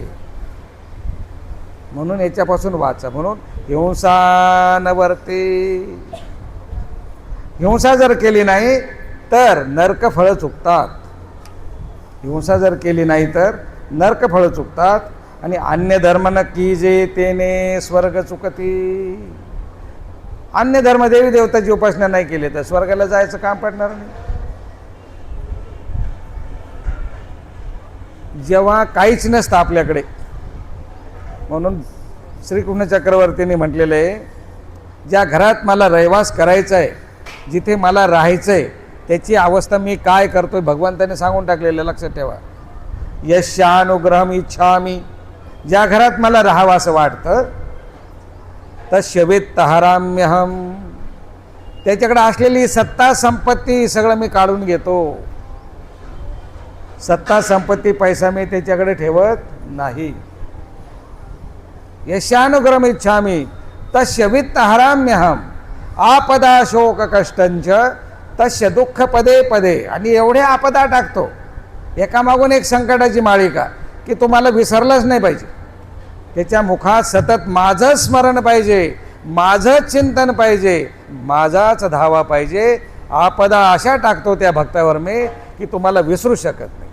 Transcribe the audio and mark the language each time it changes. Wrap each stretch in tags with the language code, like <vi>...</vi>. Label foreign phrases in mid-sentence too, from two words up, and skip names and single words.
<mr>म्हणून याच्यापासून वाचा. म्हणून हिंसा न वर्ते. हिंसा जर केली नाही तर नरक फळं चुकतात. हिंसा जर केली नाही तर नरक फळं चुकतात. आणि अन्य धर्म न कीजे तेने स्वर्ग चुकती. अन्य धर्म देवी देवताची उपासना नाही केली तर स्वर्गाला जायचं काम पडणार नाही. जेव्हा काहीच नसतं आपल्याकडे, म्हणून श्रीकृष्ण चक्रवर्तींनी म्हटलेलं आहे, ज्या घरात मला रहिवास करायचा आहे, जिथे मला राहायचं आहे, त्याची अवस्था मी काय करतोय भगवंताने सांगून टाकलेलं, लक्षात ठेवा.</mr> <sa>यशानुग्रहम इच्छामी.</sa> <mr>ज्या घरात मला राहावं असं वाटतं</mr> <sa>तस्यवेत तहाराम्यहम.</sa> <mr>त्याच्याकडे असलेली सत्ता संपत्ती सगळं मी काढून घेतो. सत्ता संपत्ती पैसा मी त्याच्याकडे ठेवत नाही.</mr> <sa>यशानुग्रहम इच्छामी तस्य वित्त हराम्यहम. आपदा शोक कष्टंच तस्य दुःख पदे पदे.</sa> <mr>आणि एवढे आपदा टाकतो, एकामागून एक संकटाची मालिका, की तुम्हाला विसरलंच नाही पाहिजे. त्याच्या मुखात सतत माझं स्मरण पाहिजे, माझं चिंतन पाहिजे, माझाच धावा पाहिजे. आपदा अशा टाकतो त्या भक्तावर मी की तुम्हाला विसरू शकत नाही.</mr>